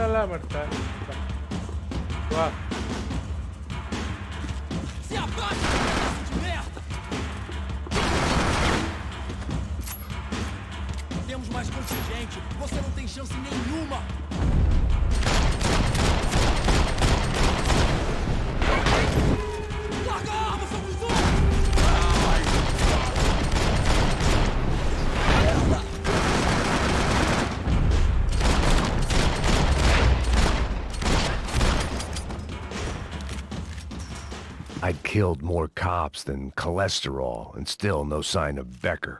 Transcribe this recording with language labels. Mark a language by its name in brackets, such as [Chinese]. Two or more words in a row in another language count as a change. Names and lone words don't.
[Hindi] पड़ता है वाह [Portuguese] Se abaixa, pedaço de merda! Temos mais contingente. Você não tem chance nenhuma. Larga a arma, seu cuzão! [English] I'd killed more cops than cholesterol, and still no sign of Becker.